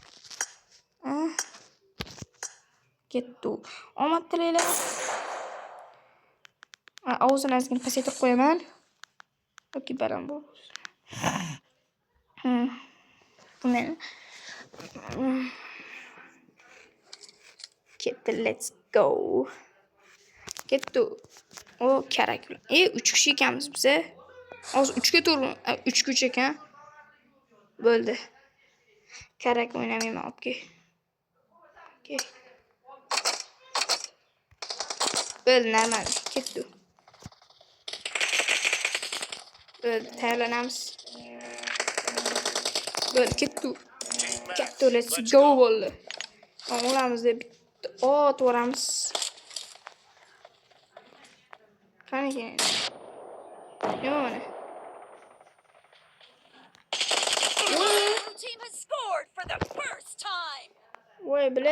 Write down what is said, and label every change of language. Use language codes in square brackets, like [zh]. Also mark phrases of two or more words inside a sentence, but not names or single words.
[uz] Ketdi. Omad tilaylar. Ovozini ozgina pasaytirib qo'yaman. Yoki baland bu. Bundan ketdi, [en] let's go. [uz] Ketdi. O kerak. 3 kishi ekanmiz biz. Hozir 3 ga to'g'ri, 3 kuch ekan. Bo'ldi. Kerak o'ynamayman, obke. Okay. Bo'ldi, normal. Ketdi. Bo'ldi, tayyorlanamiz. Bo'ldi, ketdi. Ketdi, [en] let's go bo'ldi. [uz] Olamiz deb bitta ot o'ramiz. Qani ekan? Yo'q mana. Voy bile.